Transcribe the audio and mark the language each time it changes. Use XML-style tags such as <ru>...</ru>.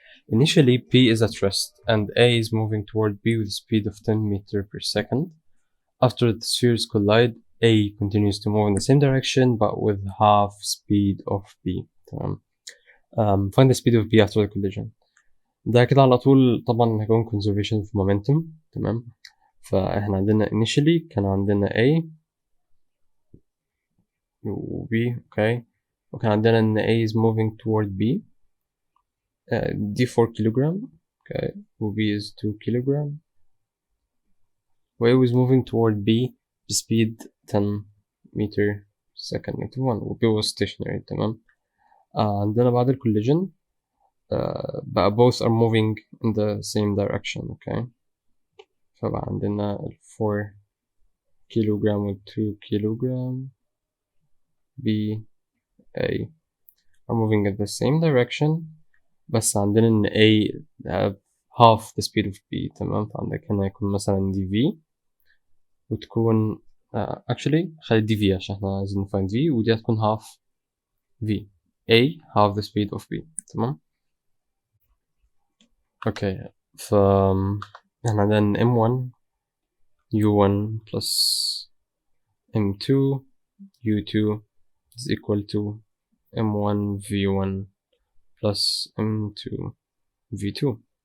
<en>Initially, P is at rest and A is moving toward B with a speed of 10 meters per second. After the spheres collide, A continues to move in the same direction but with half speed of B. Find the speed of B after the collision.</en> <ar>ده كده على طول طبعا هيكون</ar> <en>conservation of momentum.</en> <ar>تمام. فاحنا عندنا</ar> <en>initially</en> <ar>كان عندنا A و B.</ar> <en>okay,</en> <ar>وكان عندنا ان</ar> <en>A is moving toward B. D 4 kilogram. okay, و B is 2 kilogram. و A was moving toward B speed 10 meter per second negative 1 و B was stationary.</en> <ar>تمام. عندنا بعد</ar> <en>collision بقى both are moving in the same direction. okay,</en> <ar>فبقى عندنا</ar> <en>4 kilogram و 2 kilogram B A are moving in the same direction,</en> <ar>بس عندنا إن</ar> <en>A have half the speed of B.</en> <ar>تمام. فعندك هنا يكون مثلا dV وتكون</ar> <en>actually</en> <ar>خلي dV عشان احنا عايزين</ar> <en>find V،</en> <ar>ودي هتكون half V.</ar> <en>A half the speed of B. تمام.</en> <ar>اوكي، احنا عندنا</ar> <en>M1 U1 plus M2 U2 is equal to M1 V1 plus M2 V2.</en>